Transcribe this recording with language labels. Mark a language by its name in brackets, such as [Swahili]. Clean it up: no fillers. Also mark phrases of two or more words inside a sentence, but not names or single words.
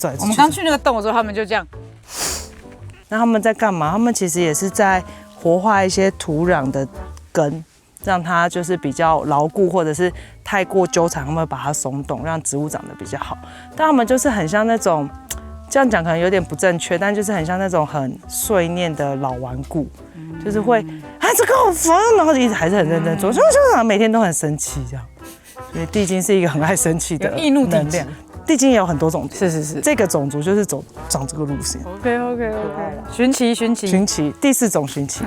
[Chinese] 我們剛去那個洞的時候，他們就這樣。那他們在幹嘛？他們其實也是在活化一些土壤的根，讓它就是比較牢固，或者是太過糾纏，他们會把它鬆動，讓植物長得比較好。但他們就是很像那種。這樣講可能有點不正確，但就是很像那種很碎念的老頑固，就是會這個好煩，然後一直還是很認真做，每天都很生氣這樣。所以地精是一個很愛生氣的能量。地精也有很多種，是，這個種族就是長這個路線。OK， 尋奇，第4種尋奇。